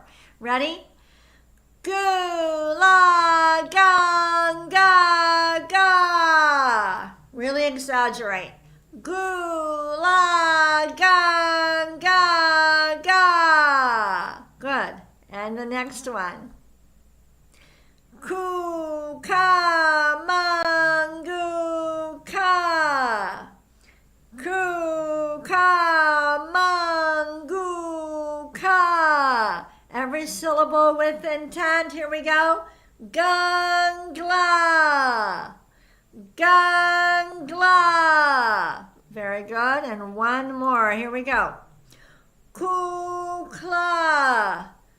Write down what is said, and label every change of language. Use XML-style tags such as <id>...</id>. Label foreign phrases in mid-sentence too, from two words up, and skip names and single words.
<en>Ready? Gu, la, gang, ga, ga. Really exaggerate. Gu, la, gang, ga, ga. Good. And the next one. Ku, ka, mangu, ka. Ku, ka, mangu, ka. Every syllable with intent. Here we go. Gangla. Gangla. Very good. And one more. Here we go. Kukla.</en>